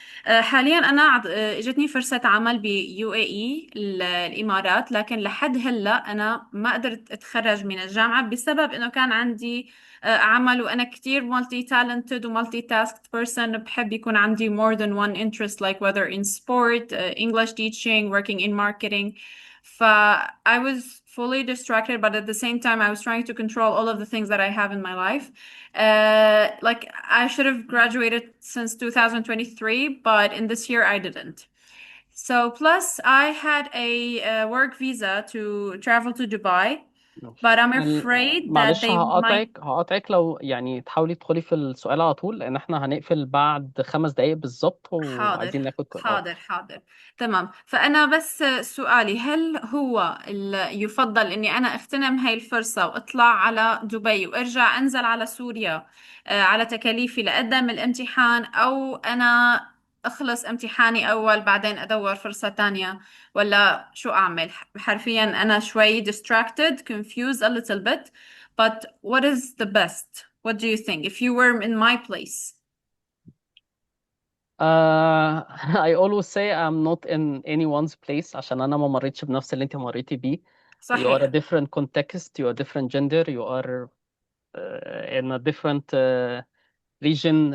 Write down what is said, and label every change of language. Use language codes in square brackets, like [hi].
[ar] حاليا أنا اجتني فرصة عمل بيو اي اي الإمارات، لكن لحد هلا أنا ما قدرت أتخرج من الجامعة بسبب إنه كان عندي عمل، وأنا كتير مالتي تالنتد ومالتي تاسكد بيرسون، بحب يكون عندي [en] more than one interest, like whether in sport, English teaching, working in marketing. I was fully distracted, but at the same time, I was trying to control all of the things that I have in my life. Like I should have graduated since 2023, but in this year I didn't. So plus I had a work visa to travel to Dubai, but I'm afraid that [ar] معلش [en] they might. [ar] هقاطعك لو يعني تحاولي تدخلي في السؤال على طول، لان احنا هنقفل بعد 5 دقايق بالظبط، حاضر وعايزين ناخد حاضر تمام. فأنا بس سؤالي، هل هو يفضل إني أنا أغتنم هاي الفرصة وأطلع على دبي وأرجع أنزل على سوريا على تكاليفي لأقدم الامتحان، أو أنا أخلص امتحاني أول بعدين أدور فرصة تانية، ولا شو أعمل؟ حرفيا أنا شوي [en] distracted, confused a little bit, but what is the best? What do you think if you were in my place? I always say I'm not in anyone's place، [ar] عشان انا ما مريتش بنفس اللي انت مريتي بيه. [en] You are a [ar] صحيح. [en] different context, you are different gender, you are in a different region.